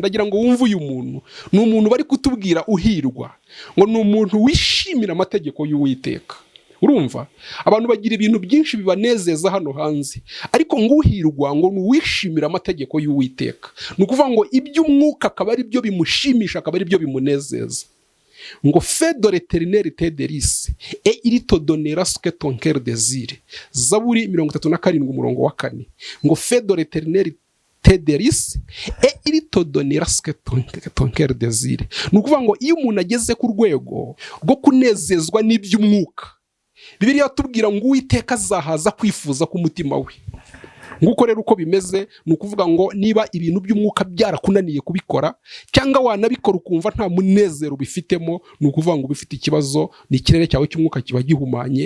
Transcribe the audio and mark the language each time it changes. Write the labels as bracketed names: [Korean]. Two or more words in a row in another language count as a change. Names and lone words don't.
[Kinyarwanda] Ndagira ngo wumve uyu muntu, ni umuntu bari kutubwira uhirwa, ngo ni umuntu wishimira amategeko y'Uwiteka. urumva abantu bagira ibintu byinshi bibanezeza hano hanze, ariko ngo uhirwa ngo ni uwishimira amategeko y'Uwiteka. Ni ukuvuga ngo iby'umwuka akaba ari byo bimushimisha, akaba ari byo bimunezeza. [French] Ngo fais de l'éternel tes délices et il te donnera ce que ton cœur désire. [Kinyarwanda] Zaburi 37 umurongo wa 4. [French] Ngo fais de l'éternel tes délices et il te donnera ce que ton cœur désire. [Kinyarwanda] Ni ukuvuga ngo iyo umuntu ageze ku rwego rwo kunezezwa n'iby'umwuka, Bibiliya yatubwira ngo Uwiteka azahaza kwifuza k'umutima we. Nguko rero uko bimeze, ni ukuvuga ngo niba ibintu by'umwuka byarakunaniye kubikora cyangwa wanabikora ukumva nta munezero bifitemo, ni ukuvuga ngo bifite ikibazo, ni ikirere cyawe cy'umwuka kiba gihumanye.